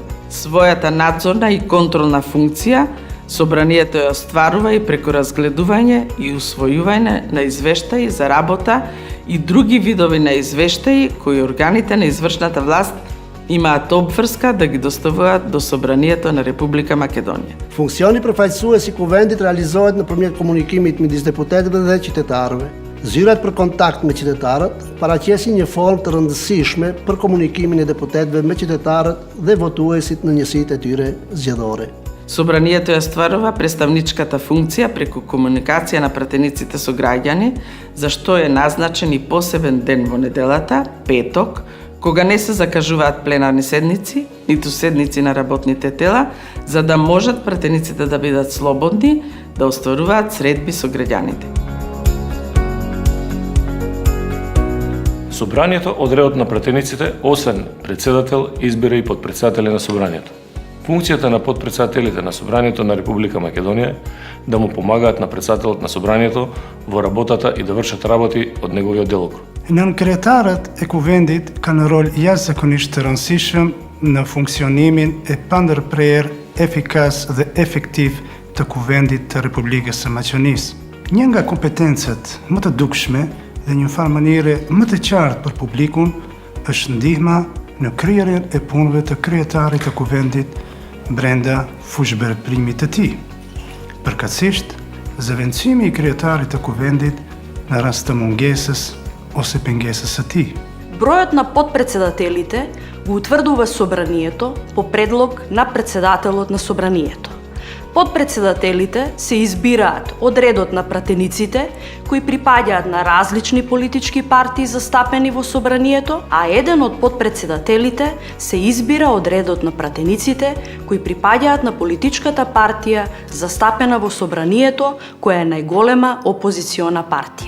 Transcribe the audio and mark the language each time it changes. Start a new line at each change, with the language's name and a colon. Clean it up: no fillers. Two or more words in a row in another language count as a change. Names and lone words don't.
Macedonian: Својата надзорна и контролна функција собранието ја остварува и преку разгледување и усвојување на извештаи за работа и други видови на извештаи кои органите на извршната власт имаат обврска да ги доставуваат до собранието на Република Македонија.
Albanian: Funksioni përfaqësues I Kuvendit realizohet nëpërmjet komunikimit midis deputetëve dhe qytetarëve. Zyrat për kontakt me qytetarët paraqesin një formë të rëndësishme për komunikimin e deputetëve me qytetarët dhe votuesit në njësitë e tyre zgjedhore.
Macedonian: Собранието ја стварува представничката функција преку комуникација на пратениците со граѓани, за што е назначен и посебен ден во неделата, петок, кога не се закажуваат пленарни седници, ниту седници на работните тела, за да можат пратениците да бидат слободни, да остваруваат средби со граѓаните. Собранието од редот на пратениците, освен председател, избира и подпредседатели на собранието. Функцијата на подпредседателите на Собранието на Република Македонија да му помагаат на председателот на Собранието во работата и да вршат работи од неговиот делокруг.
Albanian: Nënkretarët e Kuvendit kanë rol jashtëzakonisht të rëndësishëm në funksionimin e pandërprerë, efikas dhe efektiv të Kuvendit të Republikës së Maqedonisë. Një nga kompetencat më të dukshme dhe një farë mënyre më të qartë për publikun është ndihma në kryerjen e punëve të kryetarit të Kuvendit brenda fushbërprimit të tij. Përkatësisht, zëvendësimi i kryetarit të kuvendit në rast të mungesës ose pengesës së tij.
Macedonian: Бројот на подпредседателите го утврдува собранието по предлог на председателот на собранието. Подпредседателите се избираат од редот на пратениците кои припаѓаат на различни политички партии застапени во собранието, а еден од подпредседателите се избира од редот на пратениците кои припаѓаат на политичката партија застапена во собранието, која е најголема опозициона партија.